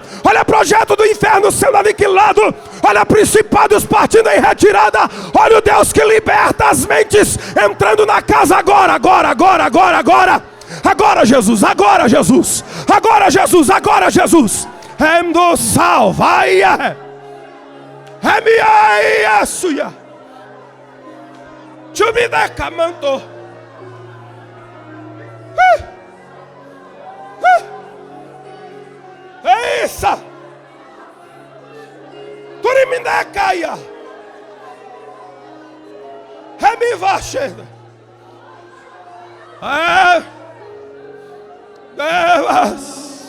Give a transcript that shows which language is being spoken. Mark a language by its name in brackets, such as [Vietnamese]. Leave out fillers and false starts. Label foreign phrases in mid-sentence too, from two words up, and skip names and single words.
[Portuguese] Olha projeto do inferno sendo aniquilado. Olha principados partindo em retirada. Olha o Deus que liberta as mentes entrando na casa agora, agora, agora, agora, agora. Agora Jesus, agora Jesus, agora Jesus, agora Jesus. Endo salvaia. Emiaia suya. Chubida camanto. É isso. Turiminde caia. Emi vachenda. Devas.